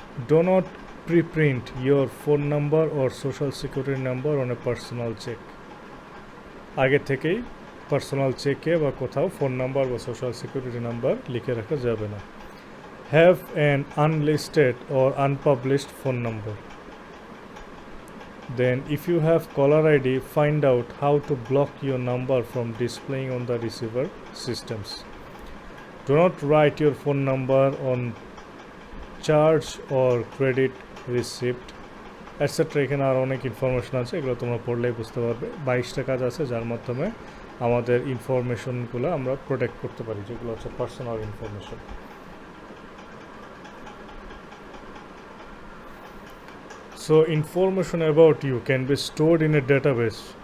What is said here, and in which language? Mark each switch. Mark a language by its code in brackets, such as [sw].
[en] do not preprint your phone number or social security number on a personal check, [bn] আগে থেকেই personal চেকে বা কোথাও ফোন নাম্বার বা সোশ্যাল সিকিউরিটি নাম্বার লিখে রাখা যাবে না। [en] Have an unlisted or unpublished phone number. Then if you have caller ID, find out how to block your number from displaying on the receiver systems. Do not write your phone number on charge or credit receipt, etc. [bn] এখানে আর অনেক information আছে, এগুলো তোমরা পড়লেই বুঝতে পারবে। 22টা কাজ আছে যার মাধ্যমে আমাদের ইনফরমেশনগুলো আমরা প্রোটেক্ট করতে পারি, যেগুলো হচ্ছে personal information. [en] So information about you can be stored in a database.